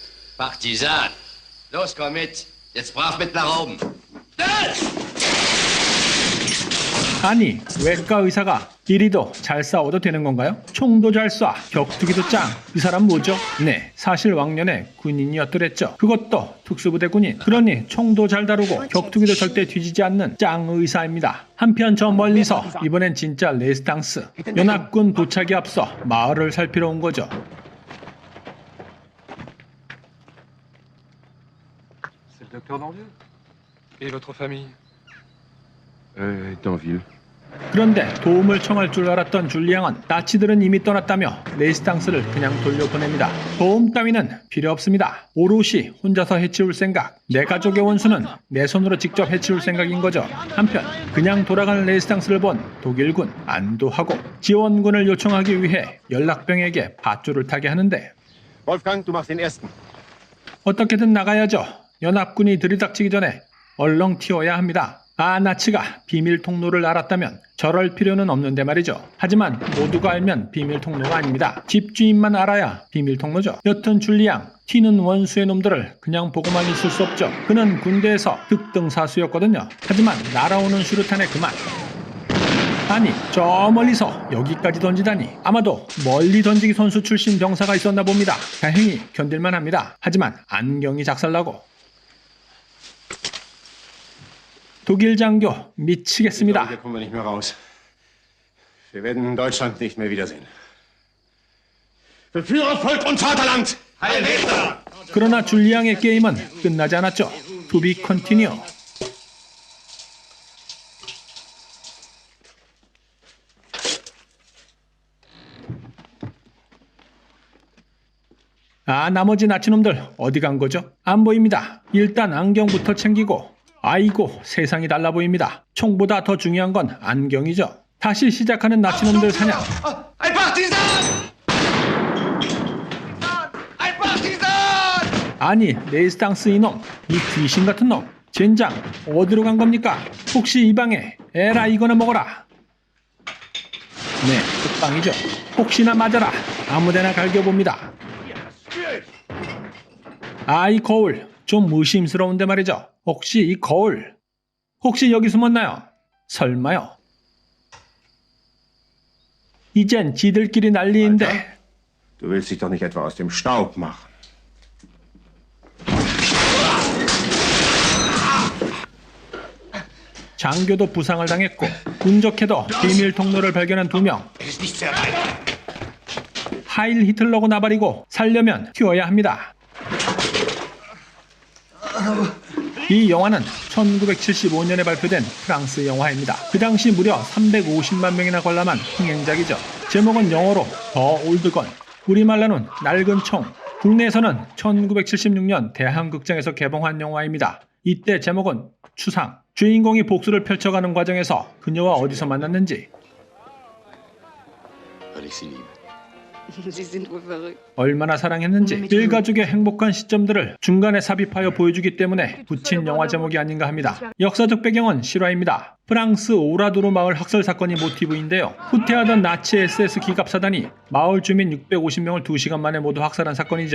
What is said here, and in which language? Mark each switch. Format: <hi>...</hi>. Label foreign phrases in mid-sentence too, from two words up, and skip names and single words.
<de>Partisan. Los, komm mit. Jetzt brav mit nach oben.</de> <ko>아니, 외과 의사가 이리도 잘 싸워도 되는 건가요? 총도 잘 쏴, 격투기도 짱. 이 사람 뭐죠? 네, 사실 왕년에 군인이었더랬죠. 그것도 특수부대 군인. 그러니 총도 잘 다루고 격투기도 절대 뒤지지 않는 짱 의사입니다. 한편 저 멀리서 이번엔 진짜 레스탕스. 연합군 도착에 앞서 마을을 살피러 온 거죠.</ko> <fr>C'est le docteur Danvieux. Et votre famille? Est en ville.</fr> <ko>그런데 도움을 청할 줄 알았던 줄리앙은 나치들은 이미 떠났다며 레지스탕스를 그냥 돌려보냅니다. 도움 따위는 필요 없습니다. 오롯이 혼자서 해치울 생각. 내 가족의 원수는 내 손으로 직접 해치울 생각인 거죠. 한편 그냥 돌아가는 레지스탕스를 본 독일군 안도하고 지원군을 요청하기 위해 연락병에게 밧줄을 타게 하는데</ko> <de>Wolfgang, du machst den ersten.</de> <ko>어떻게든 나가야죠. 연합군이 들이닥치기 전에 얼렁 튀어야 합니다. 아, 나치가 비밀 통로를 알았다면 저럴 필요는 없는데 말이죠. 하지만 모두가 알면 비밀 통로가 아닙니다. 집주인만 알아야 비밀 통로죠. 여튼 줄리앙, 튀는 원수의 놈들을 그냥 보고만 있을 수 없죠. 그는 군대에서 득등사수였거든요. 하지만 날아오는 수류탄에 그만. 아니, 저 멀리서 여기까지 던지다니. 아마도 멀리 던지기 선수 출신 병사가 있었나 봅니다. 다행히 견딜만 합니다. 하지만 안경이 작살나고. 독일 장교 미치겠습니다.</ko> <de>Hier kommen wir nicht mehr raus. Wir werden Deutschland nicht mehr wiedersehen. Für Führer, Volk und Vaterland! Heil Hitler!</de> <ko>그러나 줄리앙의 게임은 끝나지 않았죠.</ko> <en>To be continue.</en> <ko>아, 나머지 나치놈들 어디 간 거죠? 안 보입니다. 일단 안경부터 챙기고. 아이고, 세상이 달라 보입니다. 총보다 더 중요한 건 안경이죠. 다시 시작하는 나치놈들 사냥.</ko> <de>Ein Partisan! Ein Partisan!</de> <ko>아니, 레지스탕스 이놈, 이 귀신 같은 놈. 젠장, 어디로 간 겁니까? 혹시 이 방에 에라 이거나 먹어라. 네, 끝방이죠. 혹시나 맞아라. 아무데나 갈겨봅니다. 아, 이 거울 좀 의심스러운데 말이죠. 혹시 이 거울 혹시 여기 숨었나요? 설마요. 이젠 지들끼리 난리인데.</ko> <de>Du willst dich doch nicht etwa aus dem Staub machen.</de> <ko>장교도 부상을 당했고 운 좋게도 비밀 통로를 발견한 2명. 하일 히틀러고 나발이고 살려면 튀어야 합니다. 이 영화는 1975년에 발표된 프랑스 영화입니다. 그 당시 무려 350만 명이나 관람한 흥행작이죠. 제목은 영어로 더 올드건, 우리말로는 낡은 총. 국내에서는 1976년 대한극장에서 개봉한 영화입니다. 이때 제목은 추상. 주인공이 복수를 펼쳐가는 과정에서 그녀와 어디서 만났는지,</ko> <de>Sie sind wohl verrückt.</de> <ko>얼마나 사랑했는지, 일가족의 행복한 시점들을 중간에 삽입하여 보여주기 때문에 붙인 영화 제목이 아닌가 합니다. 역사적 배경은 실화입니다. 프랑스 오라도르 마을 학살 사건이 모티브인데요. 후퇴하던 나치 SS 기갑사단이 마을 주민 650명을 2시간 만에 모두 학살한 사건이죠.</ko>